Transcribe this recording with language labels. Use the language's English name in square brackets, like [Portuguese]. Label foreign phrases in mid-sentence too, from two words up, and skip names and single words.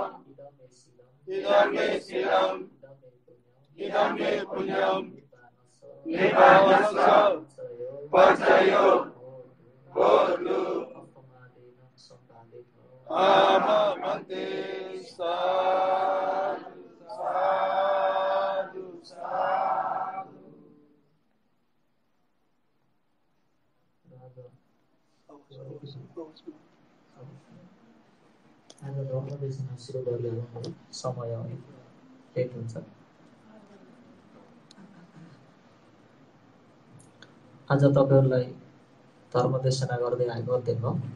[Pali] इदमे शीलं इदमे पुण्यं निभावस्व पचयो होतु आम भन्ते साधु साधु साधु। [Nepali] आज धर्मदेशमा सुरु गरिहाल्नु समय लेट हुन्छ। आज तपाईहरुलाई धर्मदेशना गर्दै आएको दिन हो।